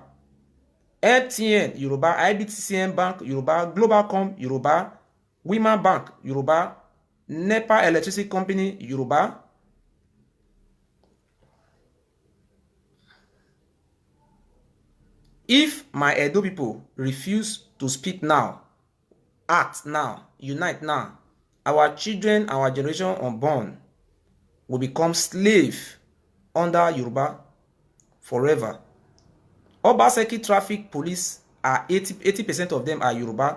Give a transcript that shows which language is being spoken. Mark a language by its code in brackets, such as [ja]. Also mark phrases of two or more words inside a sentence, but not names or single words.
[en] MTN, Yoruba. IBTCM Bank, Yoruba. Globalcom, Yoruba. Women Bank, Yoruba. NEPA Electricity Company, Yoruba. If my Edo people refuse to speak now, act now, unite now, our children, our generation unborn will become slave under Yoruba forever. Obaseki traffic police are 80% of them are Yoruba.